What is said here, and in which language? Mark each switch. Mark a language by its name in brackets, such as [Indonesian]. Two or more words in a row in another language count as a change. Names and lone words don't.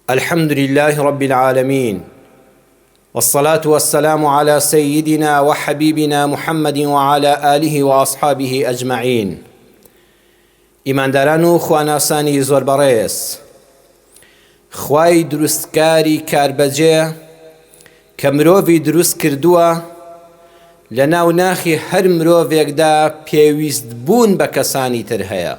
[Arabic] الحمد لله رب العالمين، والصلاة والسلام على سيدنا وحبيبنا محمد وعلى آله وأصحابه أجمعين. [Central Kurdish] ئیمانداران و خواناسانی زۆر بەڕێز، خوای دروستکاری کاربەجێ کە مرۆڤی دروست کردووە لە ناو ناخی هەر مرۆڤێکدا پێویست بوون بە کەسانی تر هەیە.